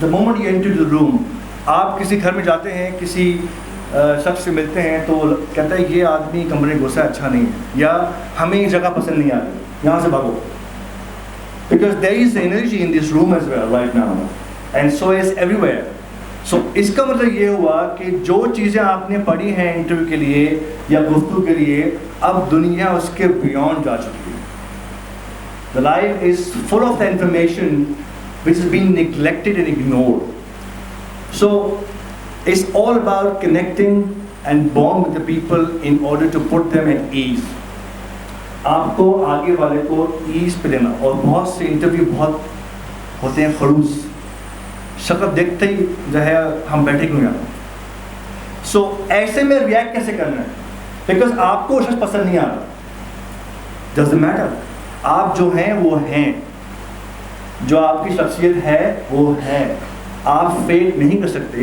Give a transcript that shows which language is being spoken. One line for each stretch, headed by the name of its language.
English: the moment you enter the room,
Urdu: آپ کسی گھر میں جاتے ہیں, کسی شخص سے ملتے ہیں تو کہتا ہے یہ آدمی کمرے میں گھسا اچھا نہیں ہے, یا ہمیں یہ جگہ پسند نہیں آتی, یہاں سے بھاگو,
English: Because there is energy in this room as well right now. And so is everywhere.
Urdu: So اس کا مطلب یہ ہوا کہ جو چیزیں آپ نے پڑھی ہیں انٹرویو کے لیے یا گفتگو کے لیے, اب دنیا اس کے بیونڈ جا چکی ہے.
English: The life is full of the information which is being neglected and ignored. So it's all about connecting and bond with the people in order to put them at ease.
Urdu: آپ کو آگے والے کو as پہ دینا. اور بہت سے انٹرویو بہت ہوتے ہیں خلوص, شکل دیکھتے ہی جو ہے ہم بیٹھے کیوں جاتے ہیں. سو ایسے میں ریئیکٹ کیسے کرنا ہے, بیکاز آپ کو شخص پسند نہیں آ رہا,
English: doesn't matter,
Urdu: آپ جو ہیں وہ ہیں, جو آپ کی شخصیت ہے وہ ہے, آپ فیک نہیں کر سکتے.